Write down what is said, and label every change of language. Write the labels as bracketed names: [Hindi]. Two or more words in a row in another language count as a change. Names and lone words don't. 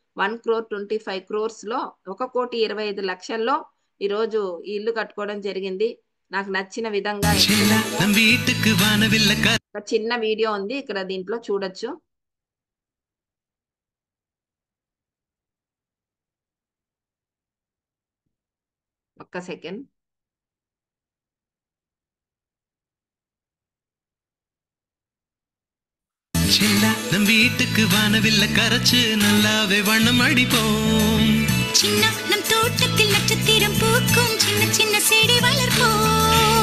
[Telugu] 1,25 crores లో, 1,25,00,000లో ఈ రోజు ఈ ఇల్లు కట్టుకోవడం జరిగింది. నాకు నచ్చిన విధంగా ఒక చిన్న వీడియో ఉంది ఇక్కడ, దీంట్లో చూడొచ్చు. ఒక్క సెకండ్. [Tamil] நம் வீட்டுக்கு வானவில்ல கரைச்சு நல்லாவே வண்ணம் அடிப்போம். சின்ன நம் தோட்டத்தில் நட்சத்திரம் பூக்கும், சின்ன சின்ன செடி வளர்ப்போம்.